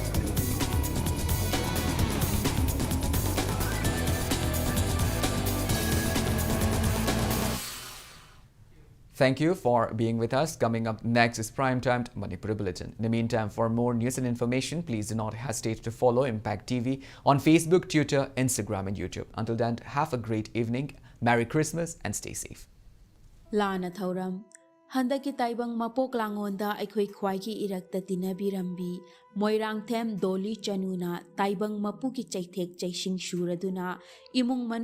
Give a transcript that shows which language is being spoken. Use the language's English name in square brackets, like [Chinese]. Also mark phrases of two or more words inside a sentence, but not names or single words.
[English] Thank you for being with us. Coming up next is Primetime Manipur Bulletin. In the meantime, for more news and information, please do not hesitate to follow Impact TV on Facebook, Twitter, Instagram and YouTube. Until then, have a great evening. Merry Christmas and stay safe. [Manipuri] Lana Thauram Handaki Taibang Mapok Langonda Aikoi Kwaiki Irakta Tinabirambi Moirang Them Doli Chanuna Taibang Mapuki Chaitek Chaising Shuraduna Imung